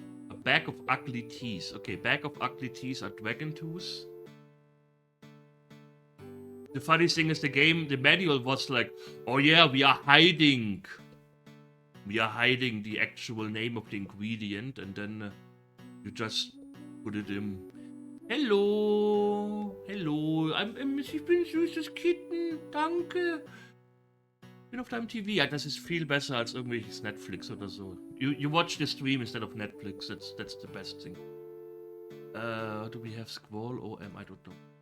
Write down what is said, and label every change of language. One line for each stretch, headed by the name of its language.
English: A bag of ugly teeth. Okay, bag of ugly teeth are dragon tooth. The funny thing is the manual was like, oh yeah, we are hiding. We are hiding the actual name of the ingredient, and then you just put it in. Hello, hello,
German: ich bin süßes Kitten, danke. Ich bin auf deinem TV. Ja, das ist viel besser als irgendwelches Netflix oder so.
English: You watch the stream instead of Netflix. That's the best thing. Do we have Squall or I don't know.